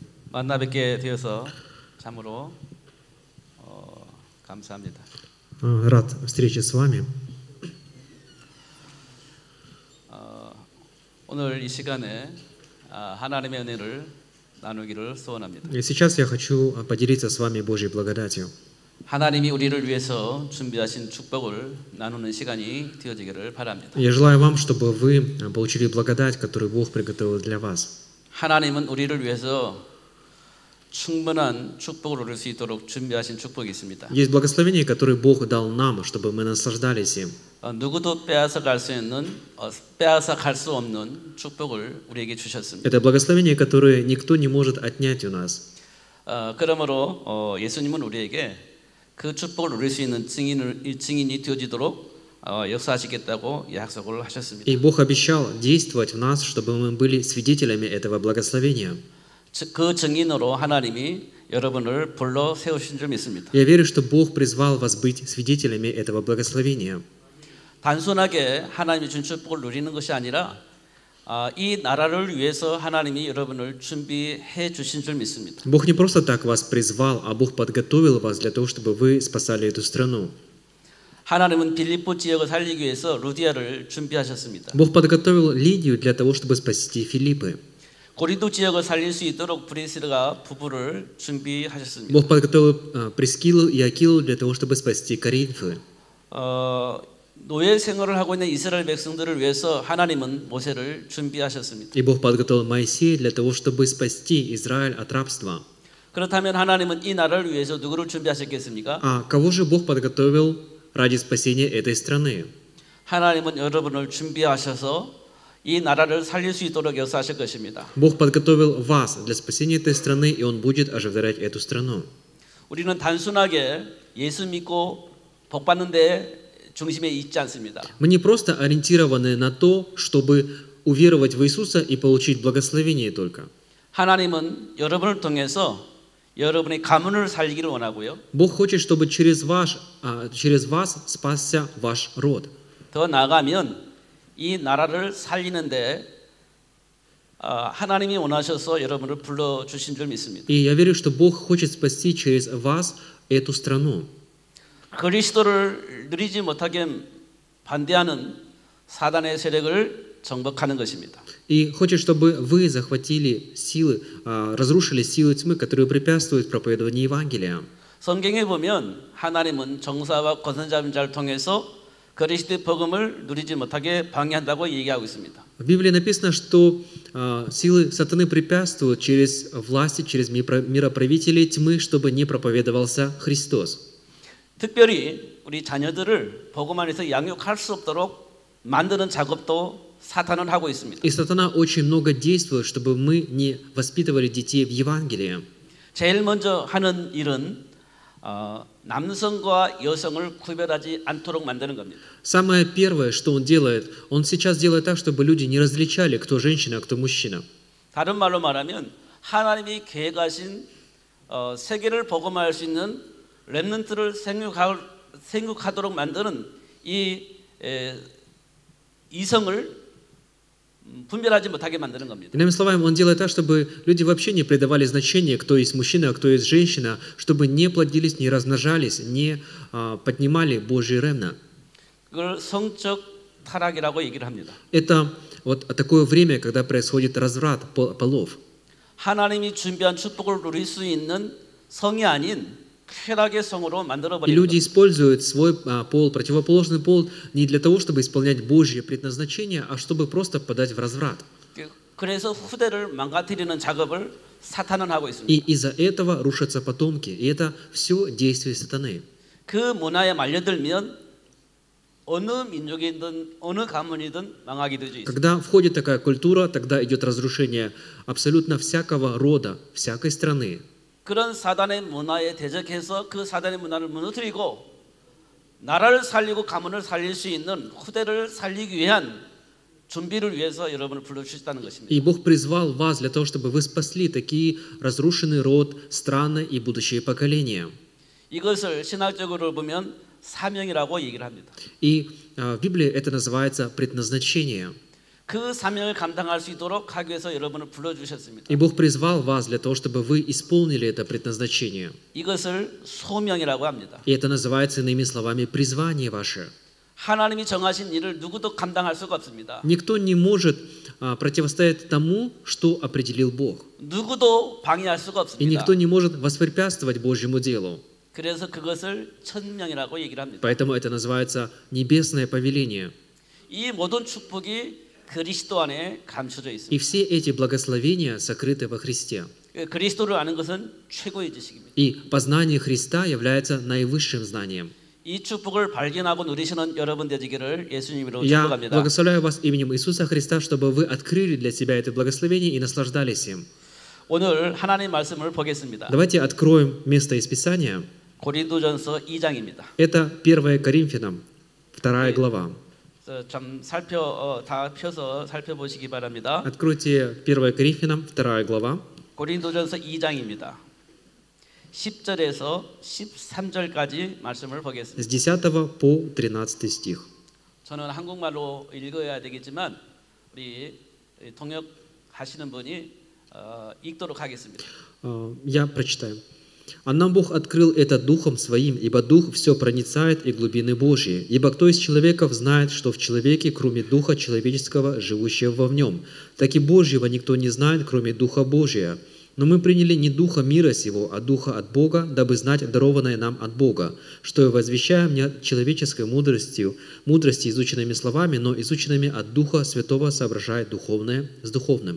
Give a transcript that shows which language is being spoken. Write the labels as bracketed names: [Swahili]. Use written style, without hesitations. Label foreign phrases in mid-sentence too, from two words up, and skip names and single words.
[Korean] 만나 뵙게 되어서 참으로 감사합니다. [Russian] Рад встрече с вами. [Korean] 오늘 이 시간에 하나님의 은혜를 나누기를 소원합니다. [Russian] И сейчас я хочу поделиться с вами Божьей благодатью. [Korean] 하나님이 우리를 위해서 준비하신 축복을 나누는 시간이 되어지기를 바랍니다. [Russian] Я желаю вам, чтобы вы получили благодать, которую Бог приготовил для вас. [Korean] 하나님은 우리를 위해서 충분한 축복을 누릴 수 있도록 준비하신 축복이 있습니다. [Russian] Есть благословение, которое Бог дал нам, чтобы мы наслаждались им. [Korean] 누구도 빼앗아 갈 수 없는 축복을 우리에게 주셨습니다. [Russian] Это благословение, которое никто не может отнять у нас. [Korean] 그러므로 예수님은 우리에게 그 축복을 누릴 수 있는 증인이 되어지도록 역사하시겠다고 약속을 하셨습니다. [Russian] И Бог обещал действовать в нас, чтобы мы были свидетелями этого благословения. [Korean] 그 증인으로 하나님이 여러분을 불러 세우신 줄 믿습니다. [Russian] Я верю, что Бог призвал вас быть свидетелями этого благословения. [Korean] 단순하게 하나님이 준 축복을 누리는 것이 아니라 이 나라를 위해서 하나님이 여러분을 준비해 주신 줄 믿습니다. [Russian] Бог не просто так вас призвал, а Бог подготовил вас для того, чтобы вы спасали эту страну. [Korean] 하나님은 빌립보 지역을 살리기 위해서 루디아를 준비하셨습니다. [Russian] Бог подготовил Лидию для того, чтобы спасти Филиппы. [Korean] 고린도 지역을 살릴 수 있도록 브리스가 부부를 준비하셨습니다. [Russian] Бог подготовил Прискилу и Акилу для того, чтобы спасти Коринфы. [Korean] 노예 생활을 하고 있는 이스라엘 백성들을 위해서 하나님은 모세를 준비하셨습니다. [Russian] И Бог подготовил Моисея для того, чтобы спасти Израиль от рабства. [Korean] 그렇다면 하나님은 이 나라를 위해서 누구를 준비하셨겠습니까? [Russian] А кого же Бог подготовил ради спасения этой страны? [Korean] 하나님은 여러분을 준비하셔서 이 나라를 살릴 수 있도록 역사하실 것입니다. [Russian] Бог подготовил вас для спасения этой страны, и Он будет оживлять эту страну. [Korean] 우리는 단순하게 예수 믿고 복 받는 데 중심에 있지 않습니다. [Russian] Мы не просто ориентированы на то, чтобы уверовать в Иисуса и получить благословение только. [Korean] 하나님은 여러분을 통해서 여러분의 가문을 살리기를 원하고요. [Russian] Бог хочет, чтобы через вас спасся ваш род. [Korean] 더 나아가면 이 나라를 살리는데 하나님이 원하셔서 여러분을 불러 주신 줄 믿습니다. [Russian] И я верю, что Бог хочет спасти через вас эту страну. [Korean] 그리스도를 누리지 못하게 반대하는 사단의 세력을 정복하는 것입니다. [Russian] И хочет, чтобы вы захватили силы, разрушили силы тьмы, которые препятствуют проповедованию Евангелия. [Korean] 성경에 보면 하나님은 정사와 권선자를 통해서 그리스도의 복음을 누리지 못하게 방해한다고 얘기하고 있습니다. [Russian] В Библии написано, что силы сатаны препятствуют через власти, через мироправителей тьмы, чтобы не проповедовался Христос. [Korean] 특별히 우리 자녀들을 복음 안에서 양육할 수 없도록 만드는 작업도 사탄은 하고 있습니다. [Russian] И сатана очень много действует, чтобы мы не воспитывали детей в Евангелии. [Korean] 제일 먼저 하는 일은 남성과 여성을 구별하지 않도록 만드는 겁니다. [Russian] Самое первое, что он делает, он сейчас делает так, чтобы люди не различали, кто женщина, а кто мужчина. [Korean] 다른 말로 말하면 하나님이 계획하신 세계를 복음화할 수 있는 렘넌트를 생육하도록 만드는 이 이성을 분별하지 못하게 만드는 겁니다. [Russian] Иными словами, он делает так, чтобы люди вообще не придавали значения, кто есть мужчина, а кто есть женщина, чтобы не плодились, не размножались, не поднимали Божий ремнант. [Korean] 그걸 성적 타락이라고 얘기를 합니다. [Russian] Это вот такое время, когда происходит разврат полов. [Korean] 하나님이 준비한 축복을 누릴 수 있는 성이 아닌 쾌락의 성으로 만들어 И 버리는 люди 겁니다. [Russian] используют свой пол, противоположный пол, не для того, чтобы исполнять Божье предназначение, а чтобы просто подать в разврат. [Korean] 그래서 후대를 망가뜨리는 작업을 사탄은 하고 있습니다. [Russian] И из-за этого рушатся потомки. И это все действие сатаны. [Korean] 그 문화에 말려들면 어느 민족이든 어느 가문이든 망하게 되어 있습니다. [Russian] Когда входит такая культура, тогда идет разрушение абсолютно всякого рода, всякой страны. [Korean] 그런 사단의 문화에 대적해서 그 사단의 문화를 무너뜨리고 나라를 살리고 가문을 살릴 수 있는 후대를 살리기 위한 준비를 위해서 여러분을 불러주셨다는 것입니다. [Russian] И Бог призвал вас для того, чтобы вы спасли такие разрушенный род, страны и будущие поколения. [Korean] 이것을 신학적으로 보면 사명이라고 얘기를 합니다. [Russian] И в Библии это называется предназначение. [Korean] 그 사명을 감당할 수 있도록 하기 위해서 여러분을 불러주셨습니다. [Russian] И Бог призвал вас для того, чтобы вы исполнили это предназначение. [Korean] 이것을 소명이라고 합니다. [Russian] И это называется, иными словами, призвание ваше. [Korean] 하나님이 정하신 일을 누구도 감당할 수가 없습니다. [Russian] Никто не может противостоять тому, что определил Бог. [Korean] 누구도 방해할 수가 И 없습니다. [Russian] никто не может воспрепятствовать Божьему делу. [Korean] 그래서 그것을 천명이라고 얘기를 합니다. [Russian] Поэтому это называется небесное повеление. [Korean] 이 모든 축복이 그리스도 안에 감춰져 И 있습니다. [Russian] все эти благословения сокрыты во Христе. [Korean] 그리스도를 아는 것은 최고의 지식입니다. [Russian] И познание Христа является наивысшим знанием. [Korean] 이 축복을 발견하고 누리시는 여러분 되시기를 예수님으로 Я 축복합니다. [Russian] благословляю вас именем Иисуса Христа, чтобы вы открыли для себя это благословение и наслаждались им. [Korean] 오늘 하나님의 말씀을 보겠습니다. [Russian] Давайте откроем место из Писания. [Korean] 고린도전서 2장입니다. [Russian] Это 1 Коринфянам, 2 глава. [Korean] 좀 다 펴서 살펴보시기 바랍니다. [Russian] Откройте 1 Коринфянам, 2 глава. [Korean] 고린도전서 2장입니다. 10절에서 13절까지 말씀을 보겠습니다. [Russian] С 10 по 13 стих. [Korean] 저는 한국말로 읽어야 되겠지만 우리 통역하시는 분이 읽도록 하겠습니다. [Russian] Я прочитаю. «А нам Бог открыл это Духом Своим, ибо Дух все проницает и глубины Божьи. Ибо кто из человеков знает, что в человеке, кроме Духа человеческого, живущего во нем? Так и Божьего никто не знает, кроме Духа Божия. Но мы приняли не Духа мира сего, а Духа от Бога, дабы знать дарованное нам от Бога, что и возвещаем не человеческой мудрости, изученными словами, но изученными от Духа Святого, соображая духовное с духовным».